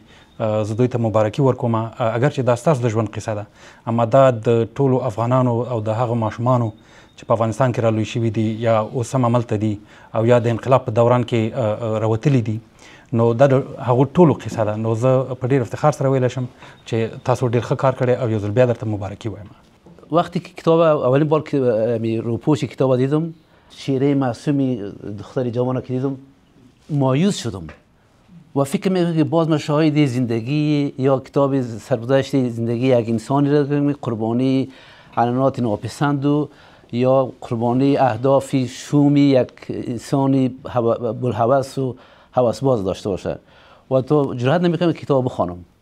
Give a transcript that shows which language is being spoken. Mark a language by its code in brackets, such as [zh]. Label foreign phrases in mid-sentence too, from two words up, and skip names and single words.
[ps] زه دوی ته مبارکي ورکوم، اگر چې دا ستاسو د ژوند قصه ده، اما دا د ټولو افغانانو او د هغه ماشومانو چې په افغانستان کې رالوی شوي دي یا اوس هم هملته دي او یا د انقلاب په دوران کې راوتلي دي، نو دا د هغو ټولو قصه ده. نو زه په ډېر افتخار سره ویلی شم چې تاسو ډېر ښه کار کړی او یو ځل بیا درته مبارکي وایم. [fa] وقتی که کتاب اولین بار که روپوش کتاب دیدم، شیره معصومی دختر جوان که دیدم، مایوس شدم و فکر میکنم که باز ما شاهد زندگی یا کتاب سرگذشت زندگی یک انسانی را داریم، قربانی علامات ناپسند و یا قربانی اهداف شومی یک انسانی بلحوث و حواسباز داشته باشه و تو جرئت نمیکنم کتاب بخوانم.